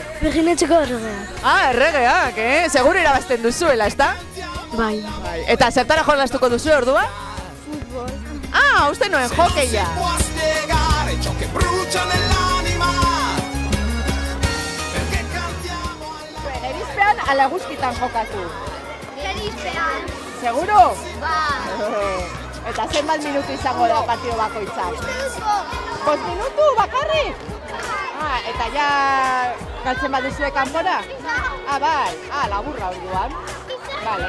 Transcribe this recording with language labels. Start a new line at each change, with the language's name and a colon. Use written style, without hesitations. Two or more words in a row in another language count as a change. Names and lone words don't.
Basque: Berginetxeko erregea. Ah, erregeak, Seguro irabazten duzuela, ezta? Bai. Eta zertara jolastuko duzu ordua? Futbol. Ah, uste noen hokeia.
Italian: Se può spiegare ciò che brucia nell'anima. Perché cantiamo all'amore.
Basque: Erizpean ala guzkitan jokatu. Gerizpean. Seguro? Bai. Eta zenbat minutu izango da partido bakoitzak? 5 minutu bakarrik? Ah, eta ja galtzen baduzue kanpora? Ah, bai. Ah, laburra orduan. Vale.